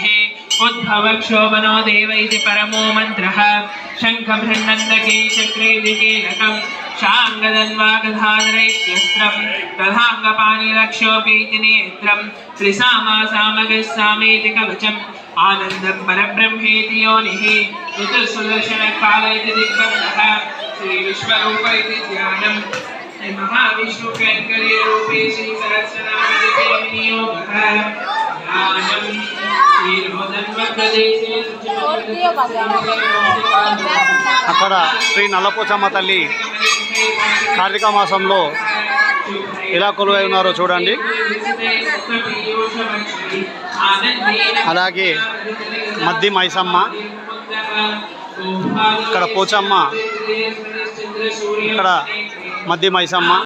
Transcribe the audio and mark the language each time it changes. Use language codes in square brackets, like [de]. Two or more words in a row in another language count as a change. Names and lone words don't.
[sa] उद्भवक्षोभनो देव इति परमो मन्त्रः शङ्खभृन्नन्दके चक्रेति कीलकं शाङ्गदन्वागधाधरैत्यस्त्रं तथाङ्गपाणिरक्षोपीति नेत्रं त्रिसामासामगस्सामेति कवचम् आनन्दं परब्रह्मेति योनिः ऋतुसुदर्शनकाल इति दिग्बन्धः श्रीविश्वरूप इति ध्यानम् महाविष्णु कैंकर्य रूपे श्री सहस्रनाम नियोगः ध्यानम् [te] అక్కడ శ్రీ నల్లపోచమ్మ తల్లి కార్తీక మాసంలో ఎలా కొలువై ఉన్నారో చూడండి. అలాగే మద్ది మైసమ్మ, ఇక్కడ పోచమ్మ, ఇక్కడ మద్ది మైసమ్మ.